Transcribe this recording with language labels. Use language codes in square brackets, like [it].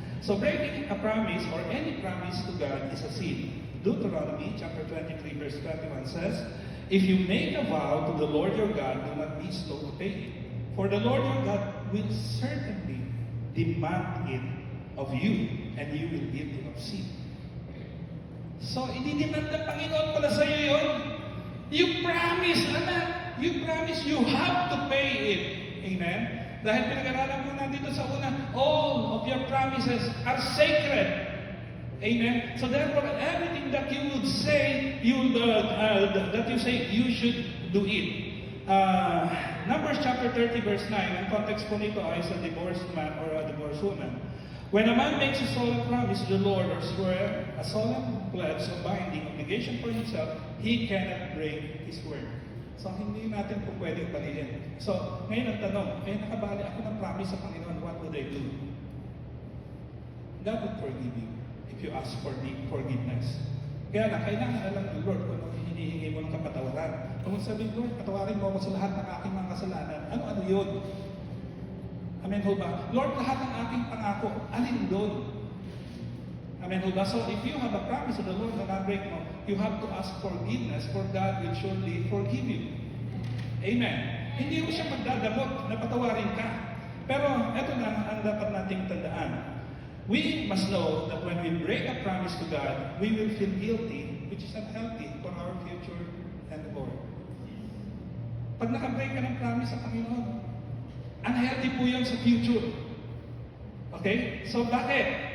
[en] So breaking a promise or any promise to God is a sin. Deuteronomy chapter 23 verse 21 says, if you make a vow to the Lord your God, do not be slow to pay it. For the Lord your God will certainly demand it of you, and you will give it of sin. [tl] So, ididemand ng Panginoon pala sa iyo yun. [en] You promise, anak. You promise you have to pay it. Amen? [tl] Dahil pinag-aralan mo na dito sa una, [en] all of your promises are sacred. Amen? So therefore, everything that you would say, that you say, you should do it. Numbers chapter 30 verse 9, [tl] ang context po nito ay sa [en] divorced man or a divorced woman. When a man makes a solemn promise to the Lord or swear a solemn pledge of binding obligation for himself, he cannot break his word. [tl] So, hindi natin po pwedeng baliin. So, ngayon ang tanong, nakabali ako ng promise sa Panginoon, [en] what would I do? God will forgive you if you ask for the forgiveness. [tl] Kaya lang, kailangan alam ng Lord kung ano hinihingi mo ng kapatawaran. Kung sabihin, Lord, patawarin mo ako sa lahat ng aking mga kasalanan, ano yun? Amen ho ba? Lord, lahat ng aking pangako, alin doon? Amen ho ba? [en] So, if you have a promise of the Lord [tl] na na-break mo, [en] you have to ask forgiveness, for God will surely forgive you. Amen. [tl] Hindi mo siya magdadamot na patawarin ka. Pero, eto na ang dapat nating tandaan. [en] We must know that when we break a promise to God, we will feel guilty, which is unhealthy for our future and the Lord. [tl] Pag nakabreak ka ng promise sa Panginoon, unhealthy po yun sa future. Okay? So, bakit?